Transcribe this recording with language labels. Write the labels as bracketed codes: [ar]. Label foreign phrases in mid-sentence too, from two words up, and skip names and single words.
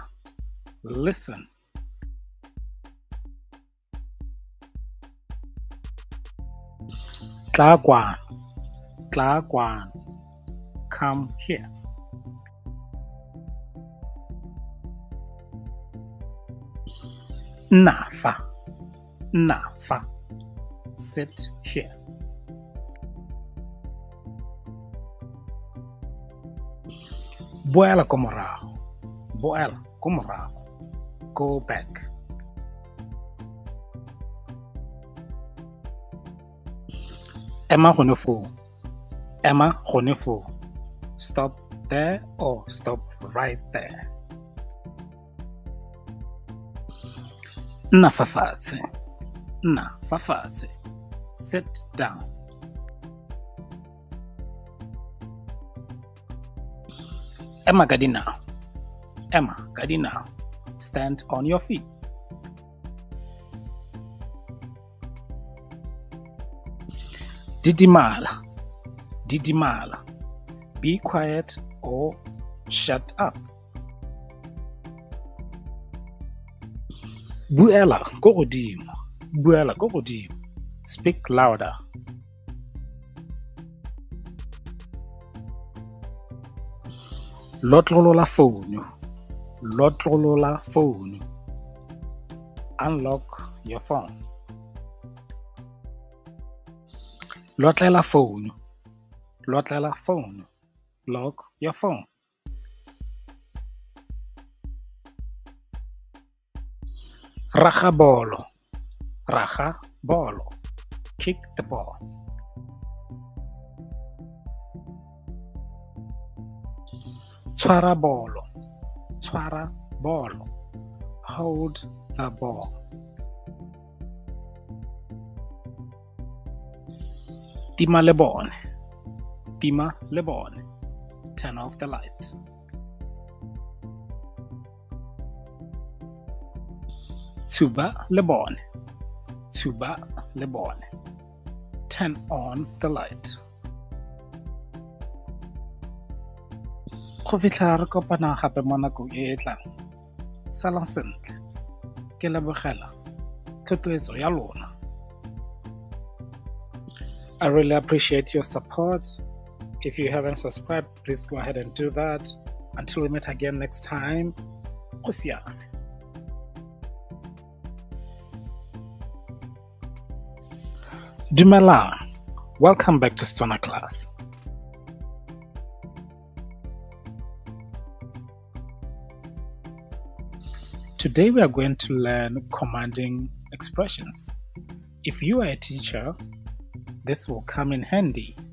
[tn] Listen. Tlagwan, tlagwan. [en] Come here. [tn] Nafa, nafa. [en] Sit here. [tn] Boela ko morago, boela ko morago. [en] Go back. [tn] Ema gone foo, ema gone foo. [en] Stop there or stop right there. [tn] Nna fa fatshe, nna fa fatshe. [en] Sit down. [tn] Emma ka dinao, Emma ka dinao. [en] Stand on your feet. [tn] Didimala, didimala. [en] Be quiet or shut up. [tn] Buela ko godimo, buela ko godimo. [en] Speak louder. [tn] Lotlolola phone, lotlolola phone. [en] Unlock your phone. [tn] Lotlela phone, lotlela phone. [en] Lock your phone. [tn] Raga bolo, raga bolo. [en] Kick the ball. [tn] Tshwara bolo, tshwara bolo. [en] Hold the ball. [tn] Tima le bone, tima le bone. [en] Turn off the light. [tn] Tuba le bone, tuba le bone. [en] Turn on the light. [tn] Go fitlha re kopana gape mo nakong e e tlang. Salang sentle. Ke lebogela thotloetso ya lona. [en] I really appreciate your support. If you haven't subscribed, please go ahead and do that. Until we meet again next time, [tn] go siame. Dumelang. [en] Welcome back to Stona Class. Today we are going to learn commanding expressions. If you are a teacher, this will come in handy.